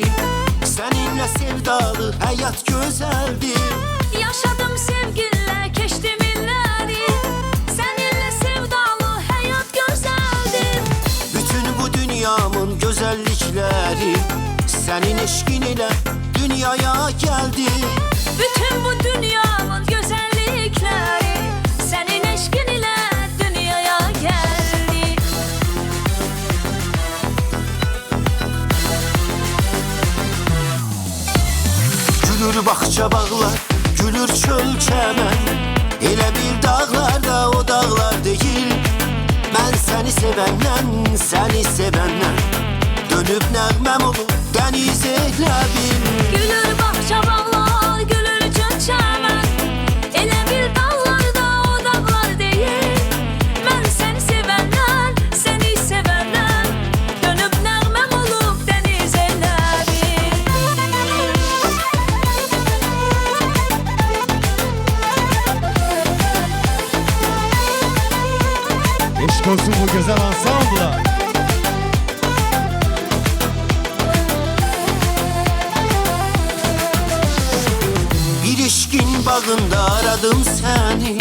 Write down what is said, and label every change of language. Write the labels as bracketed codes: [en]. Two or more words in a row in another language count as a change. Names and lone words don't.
[az] Səninlə sevdalı həyat gözəldir. [tr] Yaşadım sevginle, keçtim illeri. Seninle sevdalı hayat güzeldir. [az] Bütün bu dünyamın gözəllikləri sənin eşqin ilə dünyaya gəldi. [tr] Bütün bu dünyanın güzellikleri senin eşkin ile dünyaya geldi. [az] Gülür bağça bağlar, gülür çöl çəmən. Elə bil dağlarda o dağlar deyil. Mən səni sevəndən, səni sevəndən dönüb nəğməm olub dəniz elə bil. [tr] Gülür bahçe bağlar, gülür çöl çəmən. Elə bir dağlarda o dağlar değil. Ben seni sevenden, seni sevenden dönüp nəğmem olup deniz eyledim. [az] Eşq olsun bu gözəl ansambla. Bir eşkin bağında aradım səni.